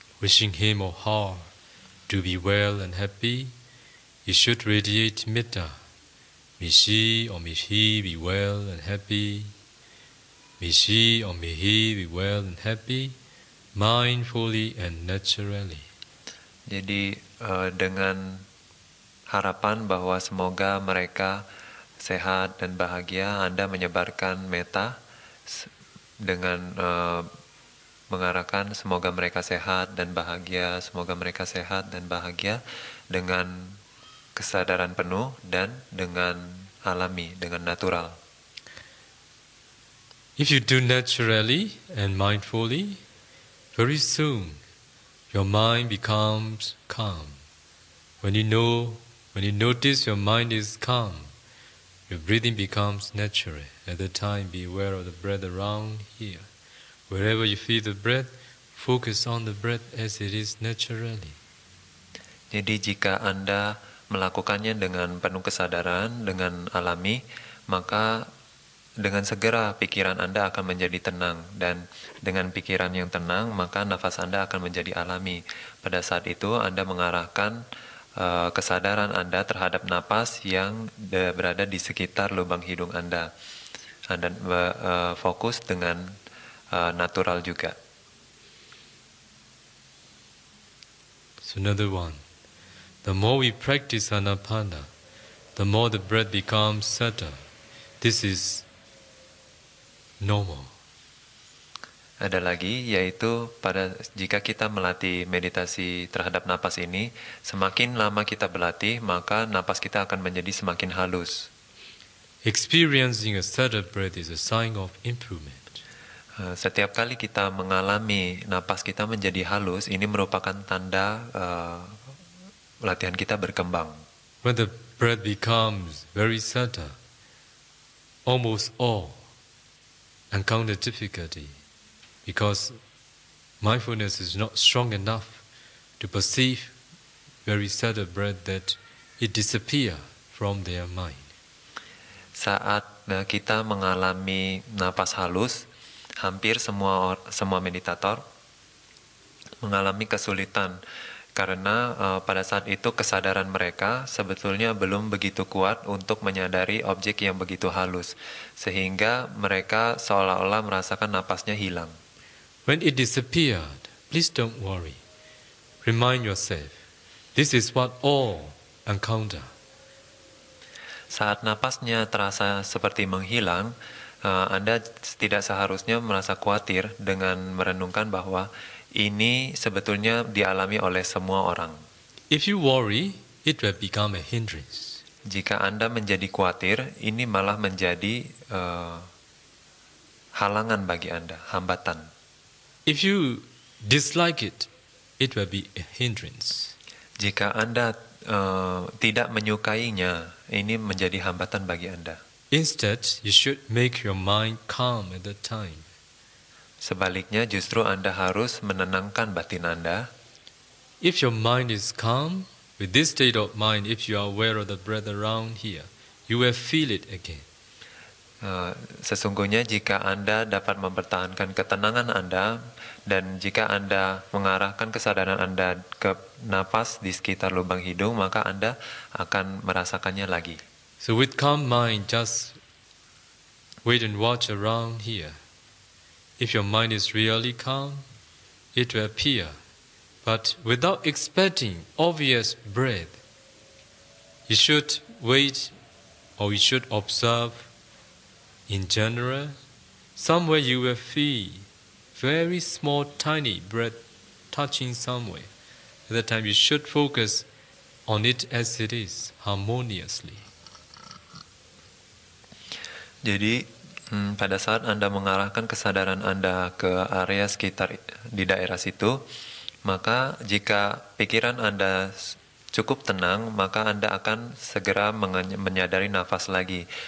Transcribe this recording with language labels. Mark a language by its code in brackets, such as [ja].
[en] Wishing him or her to be well and happy, you should radiate metta. May she or may he be well and happy. May she or may he be well and happy, mindfully and naturally. [id] Jadi dengan harapan bahwa semoga mereka sehat dan bahagia, Anda menyebarkan metta dengan mengarahkan semoga mereka sehat dan bahagia, semoga mereka sehat dan bahagia dengan kesadaran penuh dan dengan alami, dengan natural. [en] If you do naturally and mindfully, very soon your mind becomes calm. When you notice your mind is calm, your breathing becomes natural. At the time, be aware of the breath around here. Wherever you feel the breath, focus on the breath as it is naturally. [id] Jadi jika Anda melakukannya dengan penuh kesadaran, dengan alami, maka dengan segera pikiran Anda akan menjadi tenang, dan dengan pikiran yang tenang maka nafas Anda akan menjadi alami. Pada saat itu Anda mengarahkan kesadaran Anda terhadap napas yang berada di sekitar lubang hidung Anda. Anda fokus dengan natural juga. [en] So another one. The more we practice Anapana, the more the breath becomes subtle. This is normal. [id] Ada lagi, yaitu jika kita melatih meditasi terhadap napas ini, semakin lama kita berlatih, maka napas kita akan menjadi semakin halus. [en] Experiencing a subtle breath is a sign of improvement. [id] Setiap kali kita mengalami napas kita menjadi halus, ini merupakan tanda latihan kita berkembang. [en] When the breath becomes very subtle, almost all encounter difficulty because mindfulness is not strong enough to perceive very subtle breath that it disappears from their mind. [id] Saat kita mengalami napas halus, hampir semua meditator mengalami kesulitan karena pada saat itu kesadaran mereka sebetulnya belum begitu kuat untuk menyadari objek yang begitu halus, sehingga mereka seolah-olah merasakan napasnya hilang. [en] When it disappeared, please don't worry. Remind yourself, this is what all encounter. [id] Saat napasnya terasa seperti menghilang, Anda tidak seharusnya merasa khawatir dengan merenungkan bahwa ini sebetulnya dialami oleh semua orang. [en] If you worry, it will become a hindrance. [id] Jika Anda menjadi khawatir, ini malah menjadi halangan bagi Anda, hambatan. [en] If you dislike it, it will be a hindrance. [id] Jika Anda tidak menyukainya, ini menjadi hambatan bagi Anda. [en] Instead, you should make your mind calm at that time. [id] Sebaliknya, justru Anda harus menenangkan batin Anda. [en] If your mind is calm, with this state of mind, if you are aware of the breath around here, you will feel it again. [id] Sesungguhnya jika Anda dapat mempertahankan ketenangan Anda, dan jika Anda mengarahkan kesadaran Anda ke napas di sekitar lubang hidung, maka Anda akan merasakannya lagi. [en] So with calm mind, just wait and watch around here. If your mind is really calm, it will appear. But without expecting obvious breath, you should wait, or you should observe in general. Somewhere you will feel very small, tiny breath touching somewhere. At that time you should focus on it as it is, harmoniously. [id] Jadi pada saat Anda mengarahkan kesadaran Anda ke area sekitar di daerah situ, maka jika pikiran Anda cukup tenang, maka Anda akan segera menyadari nafas lagi.